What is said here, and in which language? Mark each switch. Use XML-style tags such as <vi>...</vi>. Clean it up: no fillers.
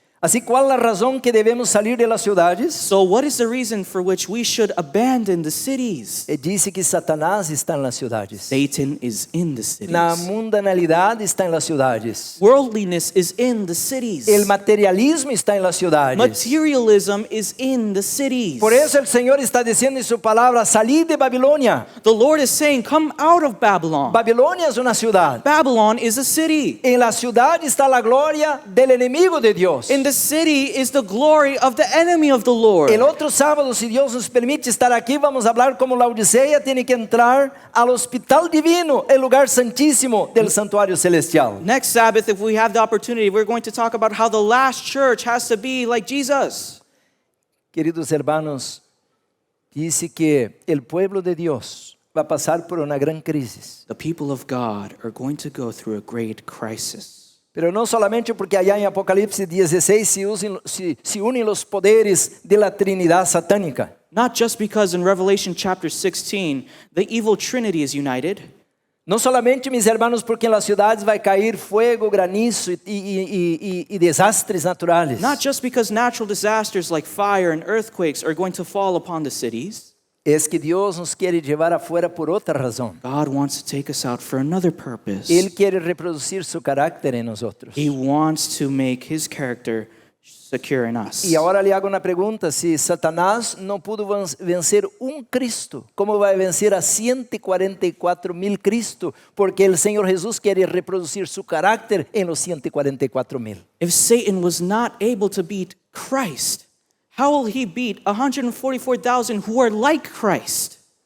<es>Así, ¿cuál es la razón que debemos salir de las ciudades?</es> <en>So what is the reason for which we should abandon the cities?</en> <es>Dice que Satanás está en las ciudades.</es> <en>Satan is in the cities.</en> <es>La mundanalidad está en las ciudades.</es> <en>Worldliness is in the cities.</en> <es>El materialismo está en las ciudades.</es> <en>Materialism is in the cities.</en> <es>Por eso el Señor está diciendo en su palabra, salid de Babilonia.</es> <en>The Lord is saying, come out of Babylon.</en> <es>Babilonia es una ciudad.</es> <en>Babylon is a city.</en> <es>En la ciudad está la gloria del enemigo de Dios.</es> <en>In the city is the glory of the enemy of the Lord.</en> <es>El otro sábado, si Dios nos permite estar aquí, vamos a hablar cómo la Odisea tiene que entrar al hospital divino, el lugar santísimo del santuario celestial.</es> <en>Next Sabbath, if we have the opportunity, we're going to talk about how the last church has to be like Jesus.</en> <es>Queridos hermanos, dice que el pueblo de Dios va a pasar por una gran crisis.</es> <en>The people of God are going to go through a great crisis.</en> <es>Pero no solamente porque allá en Apocalipsis 16 se unen los poderes de la Trinidad satánica.</es> <en>Not just because in Revelation chapter 16, the evil Trinity is united.</en> <es>No solamente, mis hermanos, porque en las ciudades</es> <pt>vai cair</pt> <es>fuego, granizo y desastres naturales.</es> <en>Not just because natural disasters like fire and earthquakes are going to fall upon the cities.</en> <es>Es que Dios nos quiere llevar afuera por otra razón.</es> <en>God wants to take us out for another purpose.</en> <es>Él quiere reproducir su carácter en nosotros.</es> <en>He wants to make His character secure in us.</en> <es>Y ahora le hago una pregunta, si Satanás no pudo vencer un Cristo, ¿cómo va a vencer a 144,000 Cristo? Porque el Señor Jesús quiere reproducir su carácter en los 144,000.</es> <en>If Satan was not able to beat Christ, how will he beat 144,000 who are like Christ?</en>